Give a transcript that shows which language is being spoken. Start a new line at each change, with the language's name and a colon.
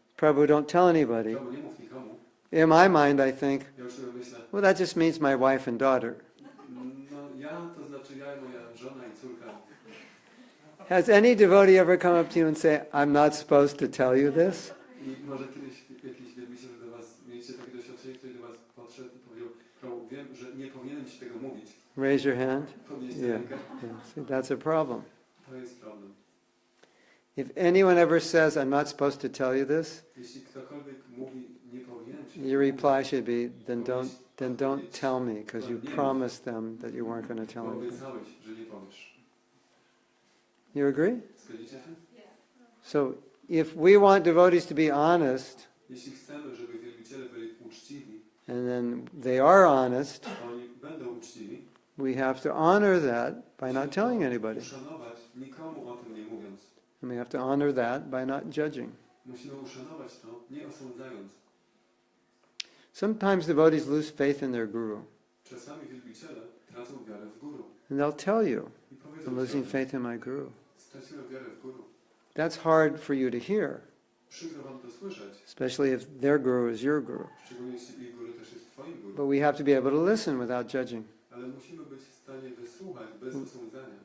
English: Prabhu, don't tell anybody.
Polish: Prabhu, nie mów nikomu,
English: In my mind, I think,
Polish: ja już sobie myślę,
English: well, that just means my wife and daughter.
Polish: no ja, to znaczy ja i moja żona i córka.
English: Has any devotee ever come up to you and say, I'm not supposed to tell you this?
Polish: I może kiedyś jakiś wielbiciel do was, mieliście takie doświadczenie, ktoś do was podszedł i powiedział, Prabhu, wiem, że nie powinienem ci tego mówić.
English: Raise your hand.
Polish: Podnieście
English: Yeah.
Polish: rękę.
English: Yeah. See, that's a problem.
Polish: To jest problem.
English: If anyone ever says, I'm not supposed to tell you this,
Polish: Jeśli ktokolwiek mówi, nie powinienem ci
English: your reply should be, then don't tell me, because you promised them that you weren't going to tell
Polish: bo
English: anybody.
Polish: obiecałeś, że nie powiesz.
English: You agree?
Polish: Zgodzicie się?
English: So if we want devotees to be honest,
Polish: Jeśli chcemy, żeby wielbiciele byli uczciwi,
English: and then they are honest,
Polish: to oni będą uczciwi,
English: we have to honor that by not telling anybody.
Polish: uszanować, nikomu o tym nie mówiąc.
English: And we have to honor that by not judging.
Polish: Musimy uszanować to, nie osądzając.
English: Sometimes devotees lose faith in their guru.
Polish: Czasami wielbiciele tracą wiarę w guru.
English: And they'll tell you,
Polish: I powiedzą
English: I'm losing
Polish: ci,
English: faith in my guru.
Polish: straciłem wiarę w guru.
English: That's hard for you to hear,
Polish: Przykro wam to słyszeć,
English: especially if their guru is your guru.
Polish: szczególnie jeśli ich guru też jest twoim guru.
English: But we have to be able to listen without judging,
Polish: Ale musimy być w stanie wysłuchać bez osądzania,